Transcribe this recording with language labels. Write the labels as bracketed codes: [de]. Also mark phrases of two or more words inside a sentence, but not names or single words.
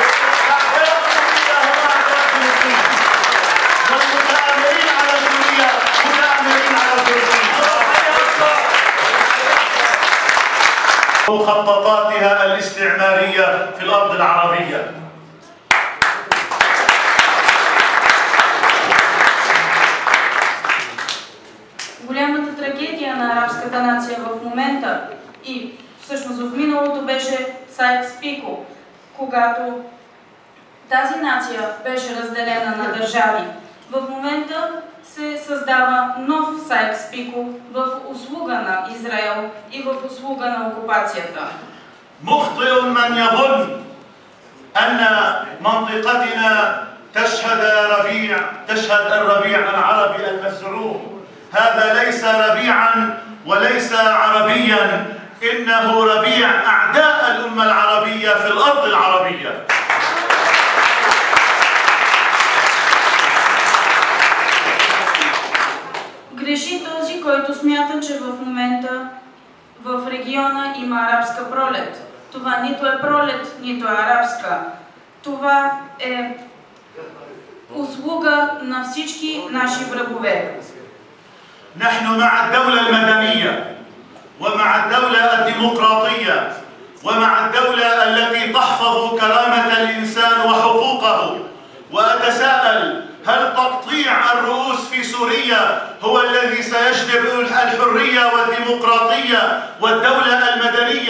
[ar] والمتآمرين على سوريا متآمرين على فلسطين. مخططاتها الاستعمارية في الأرض العربية. [bg] Голямата трагедия на арабската нация в момента и всъщност в миналото беше Сайкс-Пико, когато тази нация беше разделена на държави. В момента се създава нов Сайкс-Пико в услуга на Израел и в услуга на окупацията. [ar] مخطئ من يظن أن منطقتنا تشهد الربيع العربي المزعوم. هذا ليس ربيعا وليس عربيا، إنه ربيع أعداء الأمة العربية في الأرض العربية. [bg] Греши този, който смята, че в момента в региона има арабска пролет. Това нито е пролет, нито е арабска. Това е услуга на всички наши врагове. [ar] نحن مع الدولة المدنية ومع الدولة الديمقراطية ومع الدولة التي تحفظ كرامة الإنسان وحقوقه. وأتساءل، هل تقطيع الرؤوس في سوريا هو الذي سيجلب الحرية والديمقراطية والدولة المدنية؟